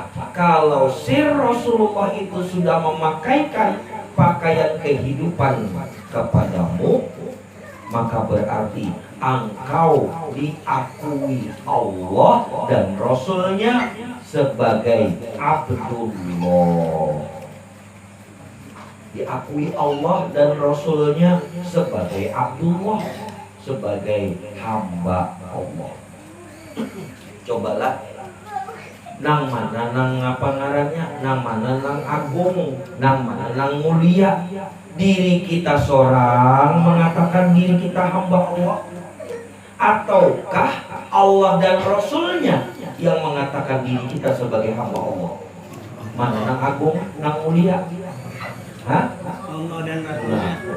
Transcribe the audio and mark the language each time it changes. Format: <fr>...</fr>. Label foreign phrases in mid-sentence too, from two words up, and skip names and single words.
<id>Kalau sir Rasulullah itu sudah memakaikan pakaian kehidupan kepadamu, maka berarti engkau diakui Allah dan Rasulnya sebagai Abdullah. Diakui Allah dan Rasulnya sebagai Abdullah, sebagai hamba Allah.</id> <bjn>Cobalah, nang mana nang apa ngarannya, nang mana nang agung, nang mana nang mulia.</bjn> <id>Diri kita seorang mengatakan diri kita hamba Allah, ataukah Allah dan Rasulnya yang mengatakan diri kita sebagai hamba Allah?</id> <bjn>Mana nang agung, nang mulia? Hah?</bjn> <id>Allah dan Rasulnya.</id>